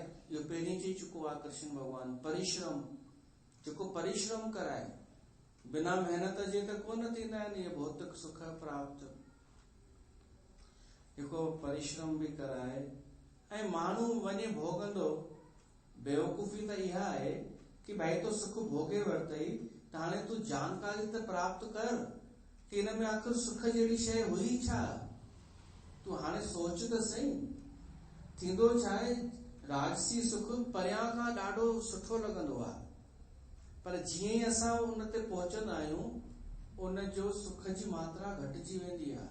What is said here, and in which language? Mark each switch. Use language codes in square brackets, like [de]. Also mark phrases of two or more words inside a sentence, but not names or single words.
[sd] इहो पहिरीं चई चुको आहे कृष्ण भॻवान, परिश्रम, जेको परिश्रम कराए, बिना महिनत जे त कोन थींदा आहिनि इहे भौतिक सुख प्राप्त। जेको परिश्रम बि कराए ऐं माण्हू वञे भोगंदो। बेवकूफ़ी त इहा आहे कि भाई तो सुख भोगे वरितई त हाणे तूं जानकारी त प्राप्त कर कि हिन में आख़िर सुख जहिड़ी शइ हुई छा। तूं हाणे सोच त सही, थींदो छा आहे, राजसी सुख परियां खां ॾाढो सुठो लॻंदो आहे, पर जीअं ई असां उन ते पहुचंदा आहियूं उन जो सुख जी मात्रा घटिजी वेंदी आहे।